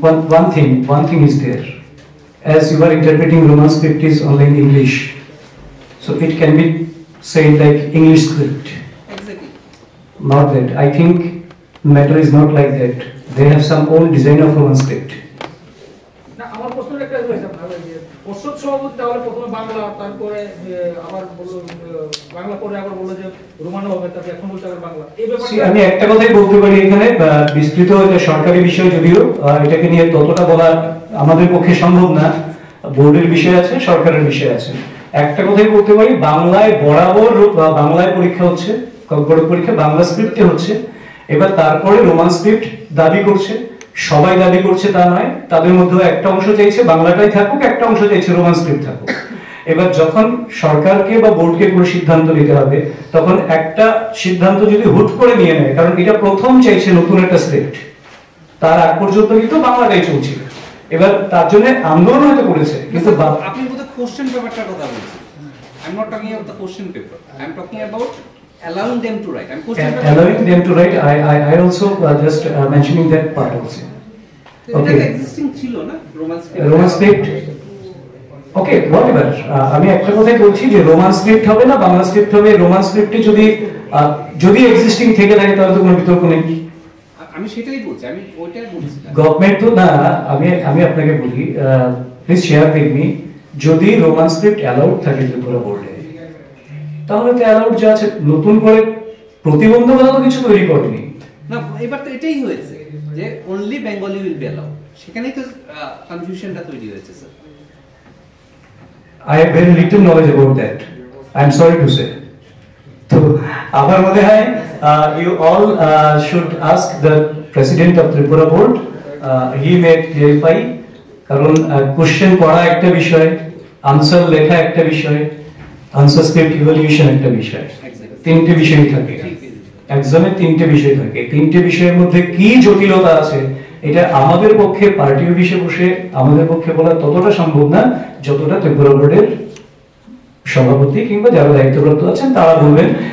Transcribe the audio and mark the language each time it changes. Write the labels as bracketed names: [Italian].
[English] One thing is there. As you are interpreting Roman script is only in English, so it can be said like English script. Exactly. Not that. I think matter is not like that. They have some own design of Roman script. [Bangla] না আমার প্রশ্নটা একটা রয়েছে আপনার ওই যে পর্ষদ সভাপতি তাহলে প্রথমে বাংলা তারপরে আবার বললো বাংলা পরে আবার বললো যে রোমানো হবে তারপরে এখন বলতে আবার বাংলা এই ব্যাপারে আমি একটা কথাই বলতে পারি এখানে, বিস্তৃত এটা সরকারি বিষয়, যদিও এটাকে নিয়ে ততটা বলা আমাদের পক্ষে সম্ভব না। বোর্ডের বিষয় আছে, সরকারের বিষয় আছে। একটা কথাই বলতে পারি, বাংলায় বরাবর বাংলায় পরীক্ষা হচ্ছে, কম্পিউটার পরীক্ষা বাংলা স্ক্রিপ্টে হচ্ছে। এবার তারপরে রোমান স্ক্রিপ্ট দাবি করছে, সবাই দাবি করছে তা নয়, তাদের মধ্যে একটা অংশ চাইছে বাংলাটাই থাকুক, একটা অংশ চাইছে রোমান স্ক্রিপ্ট থাকুক। এবার যখন সরকারকে বা বোর্ডকে কোনো সিদ্ধান্ত নিতে হবে, তখন একটা সিদ্ধান্ত যদি হুট করে নিয়ে নেয়, কারণ এটা প্রথম চাইছে নতুন একটা স্ক্রিপ্ট, তার আগ পর্যন্ত কিন্তু বাংলাটাই চলছিল। এবার তার জন্য আন্দোলন হয়তো করেছে, কিন্তু আপনি বোধহয় কোশ্চেন পেপারটার কথা বলছেন। [English] I'm not talking about the question paper. I'm talking about allowing them to write. Allowing them to write. I also just mentioning that part also. Okay. It existing [Bangla] ছিল না রোমান স্ক্রিপ্ট। ওকে, whatever. আমি একটা কথাই বলছি যে Roman script হবে না Bangla script হবে। রোমান স্ক্রিপ্টে যদি এক্সিস্টিং থেকে থাকে তাহলে তো কোনো বিতর্ক নেই। আমি সেটাই বলছি, আমি ওইটাই বলছি। গভর্নমেন্ট তো না, আমি আপনাকে বলি, [English] please share with me, [Bangla] যদি রোমান স্ক্রিপ্ট অ্যালাউড থাকে ত্রিপুরা বোর্ডে, তাহলে তো অ্যালাউড যা আছে, নতুন করে প্রতিবন্ধকতা তো কিছু তৈরি করেনি না। এবার তো এটাই হয়েছে যে [English] only Bengali will be allowed, [Bangla] সেখানেই তো কনফিউশনটা তৈরি হয়েছে sir. [English] I have very little knowledge about that. I am sorry to say. [Bangla] তো আমার মনে হয় [English] you all should ask the president of Tripura board. He may clarify, [Bangla] কারণ কোশ্চেন পড়া একটা বিষয়, আনসার লেখা একটা বিষয়, আনসার স্ক্রিপ্ট ইভালুয়েশন একটা বিষয়, তিনটে বিষয় থাকে এক্সামে, তিনটে বিষয় থাকে। তিনটে বিষয়ের মধ্যে কি জটিলতা আছে এটা আমাদের পক্ষে পার্টি অফিসে বসে আমাদের পক্ষে বলা ততটা সম্ভব না, যতটা ত্রিপুরা বোর্ডের সভাপতি কিংবা যারা দায়িত্বপ্রাপ্ত আছেন তারা বলবেন।